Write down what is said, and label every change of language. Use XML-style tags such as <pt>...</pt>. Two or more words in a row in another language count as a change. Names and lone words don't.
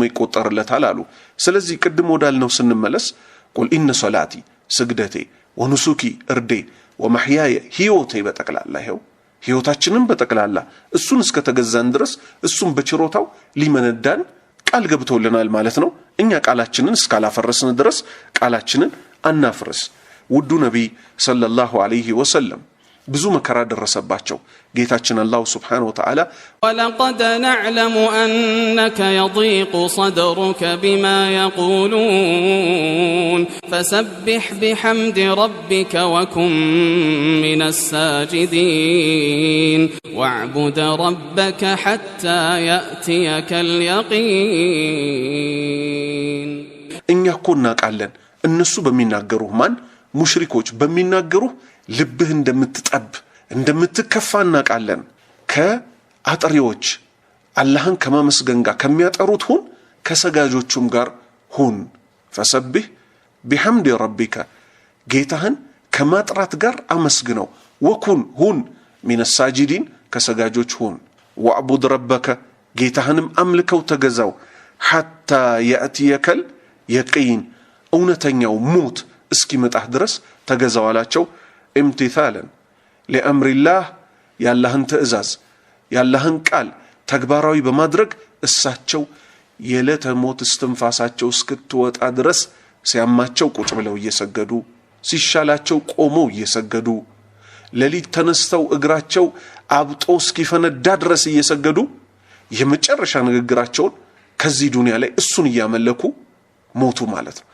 <am>ይቆጠርለታል አሉ ስለዚህ ቅድም ወዳልነው ስንመለስ</am> <ar>قل إن صلاتي</ar> <am>ስግደቴ ወኑሱኪ እርዴ ወመህያየ ህይወቴ በጠቅላላ ይሄው ህይወታችንን በጠቅላላ እሱን እስከ ተገዛን ድረስ እሱን በችሮታው ሊመነዳን ቃል ገብቶልናል ማለት ነው እኛ ቃላችንን እስካላፈረስን ድረስ ቃላችንን አናፍርስ ውዱ ነብይ</am> <ar>صلى الله عليه وسلم</ar> <am>ብዙ መከራ ደረሰባቸው ጌታችን አላህ</am> <ar>سبحانه وتعالى ولقد نعلم أنك የضيق صدرك بما يقولون فسبح بحمد ربك وكن من الساجدين واعبد ربك حتى يأتيك اليقين</ar> <am>እኛ እኮ እናውቃለን እነሱ በሚናገሩህ ማን ሙሽሪኮች በሚናገሩህ ልብህ እንደምትጠብ እንደምትከፋ እናውቃለን ከአጥሪዎች አላህን ከማመስገን ጋር ከሚያጠሩት ሁን ከሰጋጆቹም ጋር ሁን</am> <ar>فسبح بحمد ربك</ar> <am>ጌታህን ከማጥራት ጋር አመስግነው ወኩን ሁን</am> <ar>من الساجدين</ar> <am>ከሰጋጆች ሁን</am> <ar>واعبد ربك</ar> <am>ጌታህንም አምልከው ተገዛው</am> <ar>حتى يأتيك اليقين</ar> <am>እውነተኛው ሞት እስኪመጣህ ድረስ ተገዛው አላቸው</am> <ar>امتثالا لأمر الله</ar> <am>ያላህን ትእዛዝ ያላህን ቃል ተግባራዊ በማድረግ እሳቸው የለተ ሞት እስትንፋሳቸው እስክትወጣ ድረስ ሲያማቸው ቁጭ ብለው እየሰገዱ ሲሻላቸው ቆመው እየሰገዱ ለሊት ተነስተው እግራቸው አብጦ እስኪፈነዳ ድረስ እየሰገዱ የመጨረሻ ንግግራቸውን ከዚህ ዱንያ ላይ እሱን እያመለኩ ሞቱ ማለት ነው</am>